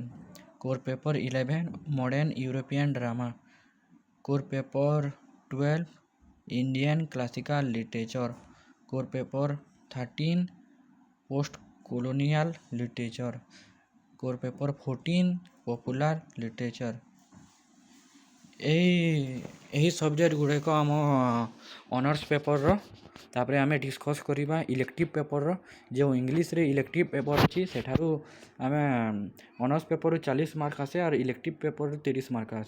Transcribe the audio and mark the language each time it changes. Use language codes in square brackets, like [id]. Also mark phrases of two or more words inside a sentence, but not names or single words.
[en] Core paper 11 Modern European drama. Core paper 12 Indian classical literature. Core paper 13 post-colonial literature. Core paper 14 popular literature. [or] ଏହି ସବଜେକ୍ଟ ଗୁଡ଼ିକ ଆମ [en] honours paper. [or] ତାପରେ ଆମେ ଡିସ୍କସ୍ କରିବା [en] elective paper. [or] ଯେଉଁ ଇଂଲିଶରେ [en] elective paper [or] ଅଛି ସେଠାରୁ ଆମେ [en] honours paper [or] 40 ମାର୍କ ଆସେ ଆଉ [en] elective paper [or] 30 ମାର୍କ ଆସେ।